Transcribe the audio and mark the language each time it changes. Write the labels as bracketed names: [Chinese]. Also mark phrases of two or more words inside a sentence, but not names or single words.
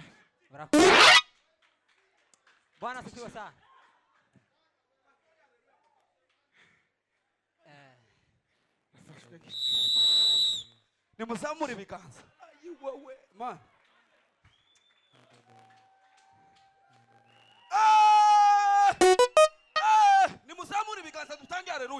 [Kinyarwanda] Murakoze. [Swahili] Bwana asifiwe sana. [Kinyarwanda] Nimuzamure ibiganza. Ayiwewe man. Nimuzamure ibiganza dutange haleluya.